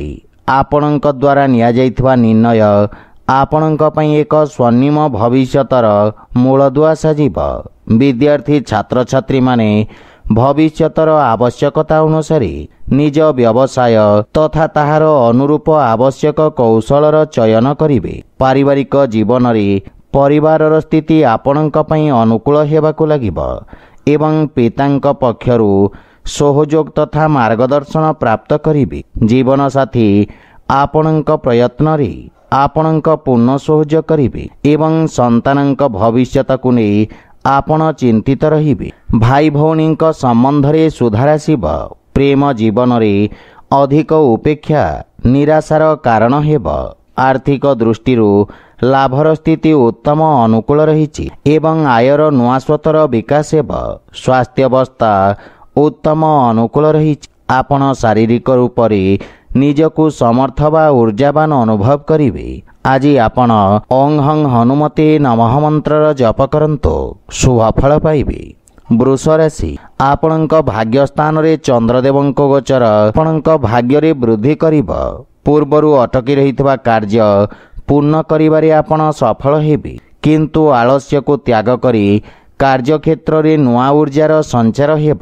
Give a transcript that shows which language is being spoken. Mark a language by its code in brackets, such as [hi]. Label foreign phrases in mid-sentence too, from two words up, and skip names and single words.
[or] ଆପଣଙ୍କ ଦ୍ୱାରା ନିଆ ଯାଇଥିବା ନିଷ୍ପତ୍ତି ଆପଣଙ୍କ ପାଇଁ ଏକ ସ୍ୱର୍ଣ୍ଣିମ ଭବିଷ୍ୟତର ମୂଳଦୁଆ ସାଜିବ। ବିଦ୍ୟାର୍ଥୀ ଛାତ୍ର ଛାତ୍ରୀ ମାନେ ଭବିଷ୍ୟତର ଆବଶ୍ୟକତା ଅନୁସାରେ ନିଜ ବ୍ୟବସାୟ ତଥା ତାହାର ଅନୁରୂପ ଆବଶ୍ୟକ କୌଶଳର ଚୟନ କରିବେ। ପାରିବାରିକ ଜୀବନ ରେ ପରିବାରର ସ୍ଥିତି ଆପଣଙ୍କ ପାଇଁ ଅନୁକୂଳ ହେବାକୁ ଲାଗିବ ଏବଂ ପିତାଙ୍କ ପକ୍ଷରୁ ସହଯୋଗ ତଥା ମାର୍ଗଦର୍ଶନ ପ୍ରାପ୍ତ କରିବେ। ଜୀବନ ସାଥୀ ଆପଣଙ୍କ ପ୍ରୟତ୍ନ ରେ ଆପଣଙ୍କ ପୂର୍ଣ୍ଣ ସହଯୋଗ କରିବେ ଏବଂ ସନ୍ତାନଙ୍କ ଭବିଷ୍ୟତ କୁ ନେଇ ଆପଣ ଚିନ୍ତିତ ରହିବେ। ଭାଇ ଭଉଣୀ ସମ୍ବନ୍ଧ ରେ ସୁଧାର ଆସିବ। ପ୍ରେମ ଜୀବନ ରେ ଅଧିକ ଅପେକ୍ଷା ନିରାଶାର କାରଣ ହେବ। ଆର୍ଥିକ ଦୃଷ୍ଟି ଲାଭର ସ୍ଥିତି ଉତ୍ତମ ଅନୁକୂଳ ରହିଛି ଏବଂ ଆୟର ନୂଆ ସ୍ରୋତର ବିକାଶ ହେବ। ସ୍ୱାସ୍ଥ୍ୟ ଅବସ୍ଥା ଉତ୍ତମ ଅନୁକୂଳ ରହିଛି। ଆପଣ ଶାରୀରିକ ରୂପ ରେ ନିଜକୁ ସମର୍ଥ ବା ଊର୍ଜାବାନ ଅନୁଭବ କରିବେ। ଆଜି ଆପଣ [sa] ओं हं हनुमते नमः [or] ମନ୍ତ୍ର ଜପ କରନ୍ତୁ ଶୁଭ ଫଳ ପାଇବେ। ବୃଷ ରାଶି ଆପଣଙ୍କ ଭାଗ୍ୟ ସ୍ଥାନ ରେ ଚନ୍ଦ୍ରଦେବଙ୍କ ଗୋଚର ଆପଣଙ୍କ ଭାଗ୍ୟ ରେ ବୃଦ୍ଧି କରିବ। ପୂର୍ବରୁ ଅଟକି ରହିଥିବା କାର୍ଯ୍ୟ ପୂର୍ଣ୍ଣ କରିବାରେ ଆପଣ ସଫଳ ହେବେ। କିନ୍ତୁ ଆଳସ୍ୟ କୁ ତ୍ୟାଗ କରି କାର୍ଯ୍ୟକ୍ଷେତ୍ର ରେ ନୂଆ ଊର୍ଜାର ସଞ୍ଚାର ହେବ।